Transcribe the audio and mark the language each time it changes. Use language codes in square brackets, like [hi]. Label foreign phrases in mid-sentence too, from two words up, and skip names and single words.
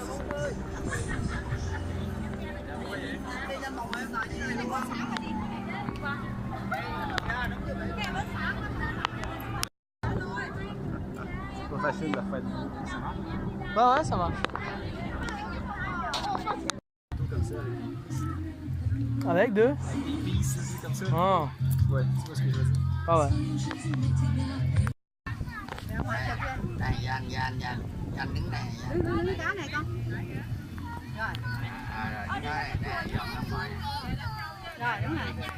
[fr] C'est pas facile de faire du Bah ouais, ça marche. comme ça. Avec deux? Avec des vis comme ça. Ah. Ouais, tu vois ce que je veux dire. Ah ouais. [vi] Anh đứng đây. Đứng cá này con. Rồi. Rồi, để dọn ra ngoài. Rồi, đúng rồi.